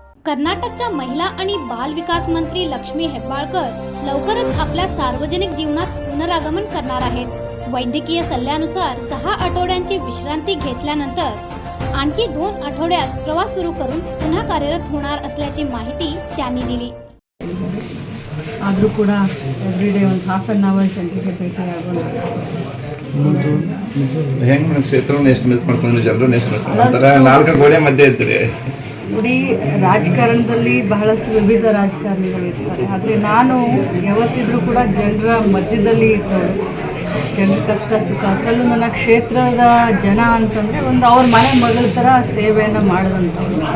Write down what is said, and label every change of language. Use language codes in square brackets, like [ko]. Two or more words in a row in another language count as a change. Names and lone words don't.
[mr] कर्नाटकच्या महिला आणि बाल विकास मंत्री लक्ष्मी हेब्बाळकर लवकरच आपल्या सार्वजनिक जीवनात पुनरागमन करणार आहेत। वैद्यकीय सल्ल्यानुसार 6 आठवड्यांची विश्रांती घेतल्यानंतर आणखी 2 आठवड्यात प्रवास सुरू करून पुन्हा कार्यरत होणार असल्याची माहिती त्यांनी दिली। [kn] ಆದರೂ ಕೂಡ ಎವ್ರಿಡೇ ಒಂದು [en] half an hour [kn] ಜನರಿಗೆ ಭೇಟಿಯಾಗೋಣ। ಹೆಂಗೆ ಮೇಡಮ್ ಕ್ಷೇತ್ರವನ್ನು ಎಷ್ಟು ಮಿಸ್ ಮಾಡ್ಕೊಂಡು ಜನರನ್ನು ಎಷ್ಟು ಮಿಸ್ ಮಾಡ್ತಾರೆ? 4 ಗೋಡೆ ಮಧ್ಯೆ ಇದ್ರಿ। ನೋಡಿ, ರಾಜಕಾರಣದಲ್ಲಿ ಬಹಳಷ್ಟು ವಿವಿಧ ರಾಜಕಾರಣಿಗಳು ಇರ್ತಾರೆ, ಆದರೆ ನಾನು ಯಾವತ್ತಿದ್ರೂ ಕೂಡ ಜನರ ಮಧ್ಯದಲ್ಲಿ ಇದ್ದವಳು, ಜನರ ಕಷ್ಟ ಸುಖ, ಅದರಲ್ಲೂ ನನ್ನ ಕ್ಷೇತ್ರದ ಜನ ಅಂತಂದರೆ ಒಂದು ಅವ್ರ ಮನೆ ಮಗಳ ಥರ ಸೇವೆಯನ್ನು ಮಾಡಿದಂಥವ್ರು।